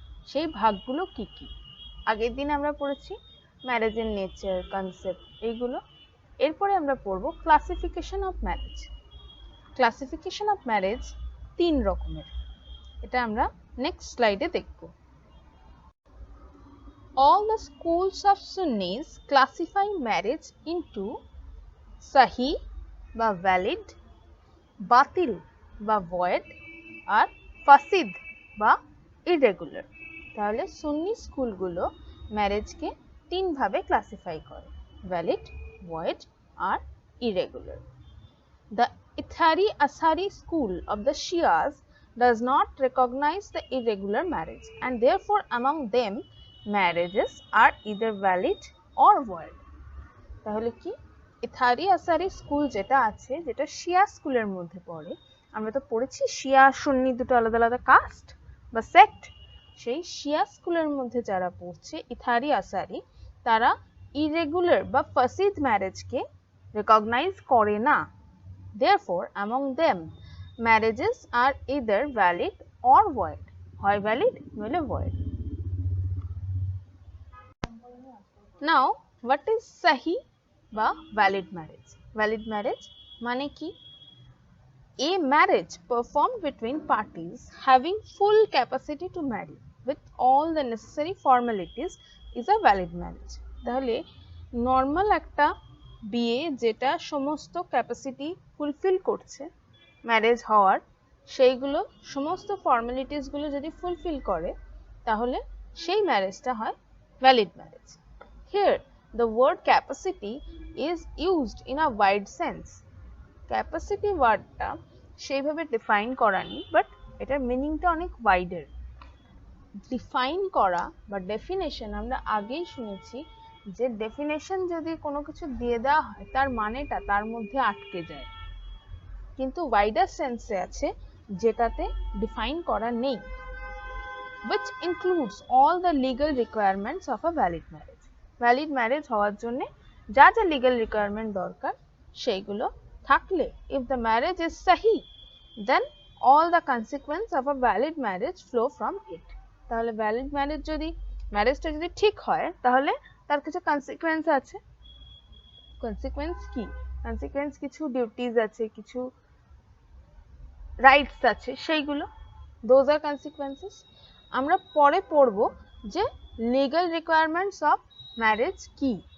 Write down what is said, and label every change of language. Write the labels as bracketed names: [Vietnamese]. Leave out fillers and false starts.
[Bangla] সেই ভাগগুলো কি কি? আগের দিন আমরা পড়েছি ম্যারেজের নেচার, কনসেপ্ট, এইগুলো। এরপরে আমরা পড়ব classification of marriage. Classification of marriage 3 রকমের, এটা আমরা নেক্সট স্লাইডে দেখব। [English] All the schools of Sunnis classify marriage into sahih বা valid, বাতিল বা void আর ফাসিদ বা irregular। [Bangla] তাহলে সুন্নি স্কুলগুলো ম্যারেজকে 3 ভাবে ক্লাসিফাই করে, valid, void আর irregular। [English] The Ithari Asari school of the Shias does not recognize the irregular marriage and therefore among them marriages are either valid or void। [Bangla] তাহলে কি, ইথারি আসারি school যেটা আছে, যেটা শিয়া স্কুলের মধ্যে পড়ে, আমরা তো পড়েছি শিয়া সুন্নি দুটো আলাদা আলাদা কাস্ট বা সেক্ট, সেই শিয়া স্কুলের মধ্যে যারা পড়ছে ইথারি আসারি, তারা ইরেগুলার বা ফাসিদ ম্যারেজকে রেকগনাইজ করে না। [English] Therefore, among them, marriages are either valid or void. [Bangla] হয় valid নইলে void. [English] Now, what is sahi বা valid marriage? [Bangla] Valid marriage মানে কি? [English] A marriage performed between parties having full capacity to marry with all the necessary formalities is a valid marriage. [Bangla] তাহলে normal একটা বিয়ে যেটা সমস্ত ক্যাপাসিটি ফুলফিল করছে marriage হওয়ার, সেইগুলো সমস্ত ফর্মালিটিসগুলো যদি ফুলফিল করে তাহলে সেই ম্যারেজটা হয় valid marriage. [English] Here the word capacity is used in a wide sense. [Bangla] Capacity ওয়ার্ডটা সেইভাবে ডিফাইন করা নেই, বাট এটার মিনিংটা অনেক ওয়াইডার। ডিফাইন করা বা ডেফিনেশন আমরা আগেই শুনেছি যে ডেফিনেশন যদি কোনো কিছু দিয়ে দেওয়া হয় তার মানেটা তার মধ্যে আটকে যায়, কিন্তু ওয়াইডার সেন্সে আছে যেটাতে ডিফাইন করা নেই। [English] which includes all the legal requirements of a valid marriage. [Bangla] Valid marriage হওয়ার জন্য যা যা লিগ্যাল রিকোয়ারমেন্ট দরকার সেইগুলো থাকলে, [English] if the marriage is sahih, then all the consequence of a valid marriage flow from it. [Bangla] তাহলে ভ্যালিড ম্যারেজ যদি ম্যারেজটা যদি ঠিক হয় তাহলে তার কিছু কনসিকুয়েন্স আছে। কনসিকুয়েন্স কি? কনসিকুয়েন্স কিছু ডিউটিজ আছে, কিছু রাইটস আছে, সেইগুলো দোজ আর কনসিকুয়েন্সেস। আমরা পরে পড়ব যে লিগ্যাল রিকোয়ারমেন্টস অফ ম্যারেজ কি।